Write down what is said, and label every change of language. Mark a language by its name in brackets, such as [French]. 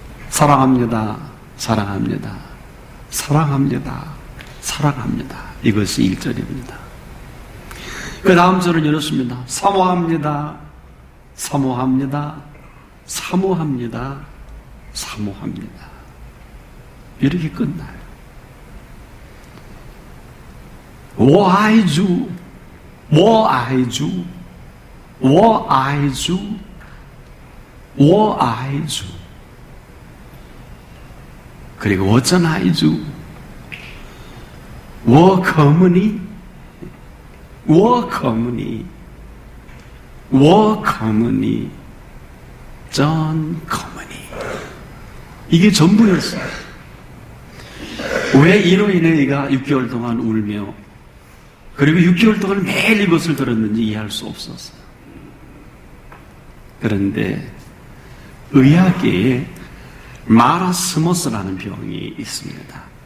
[Korean] 사랑합니다, 사랑합니다, 사랑합니다, 사랑합니다. 이것이 1절입니다. 그 다음 절은 이렇습니다. 사모합니다, 사모합니다, 사모합니다, 사모합니다. 이렇게 끝나요. [Chinese] 我爱主，我爱主，我爱主，我爱主。 [Korean] 그리고 [Chinese] 我真爱主，我渴慕你，我渴慕你，我渴慕你，真渴慕你。 [Korean] 이게 전부였어요. 왜 이로 인해 얘가 6개월 동안 울며 그리고 6개월 동안 매일 이것을 들었는지 이해할 수 없었어요. 그런데 의학계에 마라스모스라는 병이 있습니다.